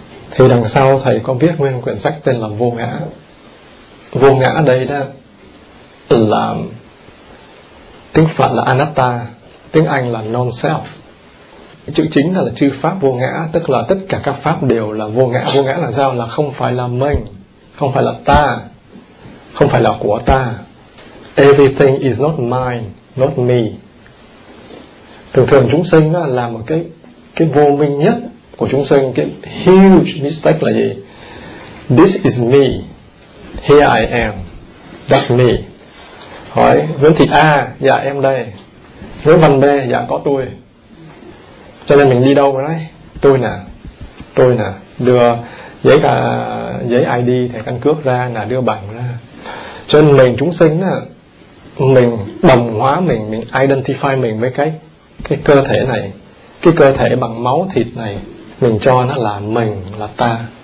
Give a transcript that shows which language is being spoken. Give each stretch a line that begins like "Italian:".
Vietnamese: Thì đằng sau thầy có viết nguyên quyển sách tên là Vô Ngã. Vô ngã đây đó là tiếng Phật là Anatta, tiếng Anh là Non-Self. Chữ chính là chư pháp vô ngã, tức là tất cả các pháp đều là vô ngã. Vô ngã là sao? Là không phải là mình, không phải là ta, không phải là của ta.
English: Everything is not mine, not me.
Vietnamese: Thường thường chúng sinh là một cái vô minh nhất của chúng sinh, cái
English: huge mistake
Vietnamese: là gì?
English: This is me, here I am, that's me.
Vietnamese: Hỏi Nguyễn Thị A, dạ em đây. Nguyễn Văn B, dạ có tôi. Cho nên mình đi đâu rồi đấy? Tôi nè, đưa giấy cả giấy ID thẻ căn cước ra nè, đưa bằng ra. Cho nên mình chúng sinh á, mình đồng hóa mình identify mình với cái cơ thể này, cái cơ thể bằng máu thịt này, mình cho nó là mình, là ta.